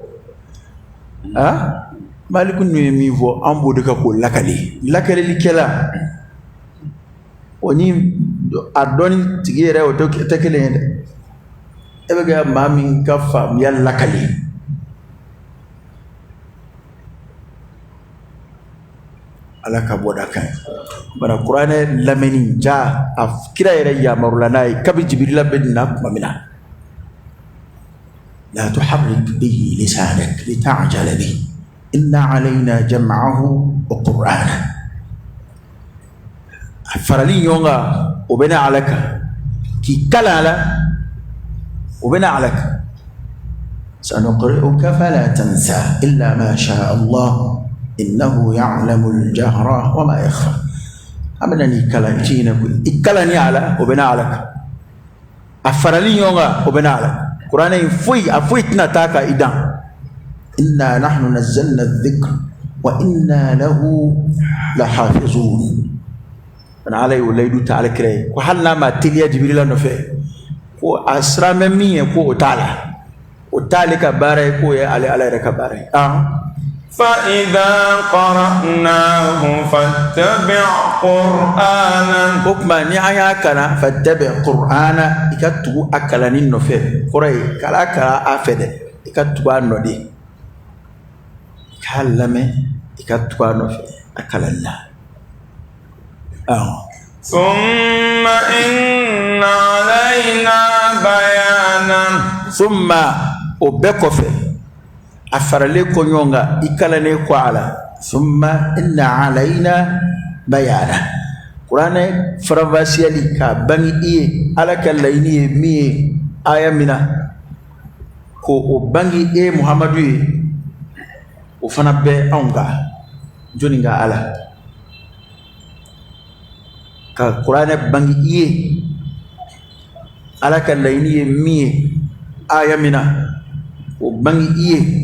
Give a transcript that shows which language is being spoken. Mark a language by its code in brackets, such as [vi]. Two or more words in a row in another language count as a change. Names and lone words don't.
[bm] Maliki ninnu ye min fɔ an b'o de ka k'o lakalilikɛla o ni a dɔnni tigi yɛrɛ o tɛ kelen ye dɛ e bɛ kɛ maa min ka faamuya lakali Ala ka bɔda kan bara kuranɛ lamɛnni ja a kira yɛrɛ yamarula n'a ye kabi Jibirila bɛ nin na tuma min na [ar] لا تحرك به لسانك لتعجل به إن علينا جمعه وقرآنه [bm] a farali ɲɔgɔn kan o bɛ na Ala kan k'i kalan a la o bɛ na Ala kan [ar] سنقرئك فلا تنسى إلا ما شاء الله إنه يعلم الجهر وما يخفى [bm] amana ni kalan ci ne ko i kalan ni Ala o bɛ na Ala kan a farali ɲɔgɔn kan o bɛ na Ala Qur'an in foyi tɛna taa ka i dan [ar] إنا نحن نزلنا الذكر وإنا له لحافظون [bm] ana Ala y'o layidu ta ale kira ye ko hali n'a ma teliya Jibirila nɔfɛ ko a siramɛ min ye ko o t'a la o t'ale ka baara ye k'o ye ale Ala yɛrɛ ka baara ye [ar] فإذا قرأناه فاتبع قرآنا [bm] o kuma ni an y'a kalan [ar] فاتبع قرآنه [bm] i ka tugu a kalanni nɔfɛ kɔrɔ ye kala a fɛ dɛ i ka tugu a nɔ de i k'a lamɛn i ka tugu a nɔfɛ a kalanni la [ar] ثم إن علينا بيانا [bm] ثم o bɛɛ kɔfɛ a faralen kɔ ɲɔgɔn kan i kalannen kɔ a la [ar] ثم إن علينا بيانه [bm] kuranɛ faranfasiyali k'a bange i ye Ala ka laɲini ye min ye aya min na ko o bange e Muhamadu ye o fana bɛ anw kan jɔnni ka Ala ka kuranɛ bange i ye Ala ka laɲini ye min ye aya min na o bange i ye